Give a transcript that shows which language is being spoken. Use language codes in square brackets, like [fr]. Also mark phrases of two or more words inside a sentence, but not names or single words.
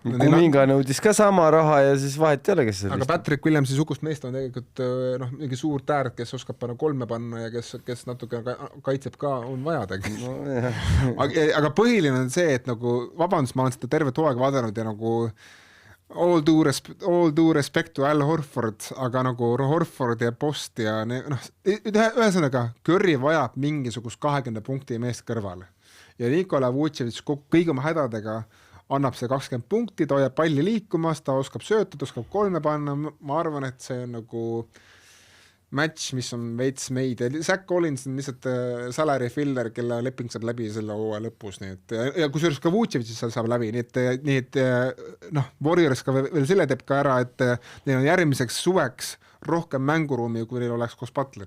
[et] Kuminga nõudis ka sama raha ja siis vahet ei ole, kes see aga Patrick Williamsi sugust meest on tegelikult mingi suur täärd, kes oskab panna 3 panna ja kes natuke kaitseb ka, on vaja tegelikult. Aga põhiline on see, et nagu vabandus, ma olen seda tervet hooaega vaadanud ja nagu [en] all due respect to Al Horford, [et] aga nagu Horford ja Post ja ühesõnaga Curry vajab mingisugust 20 punkti meest kõrvale. Ja Nikola Vucevic kõigi oma hädadega annab see 20 punkti, ta hoiab palli liikumas, ta oskab söötada, oskab 3 panna, ma arvan, et see on nagu match, mis on veits meid ja Zach Collins on lihtsalt [en] salary filler, [et] kelle leping saab läbi selle hooaja lõpus, nii et ja kusjuures ka Vucevic saab läbi, nii et Warriors ka veel selle teeb ka ära, et neil on järgmiseks suveks rohkem mänguruumi, kui neil oleks koos Butleriga.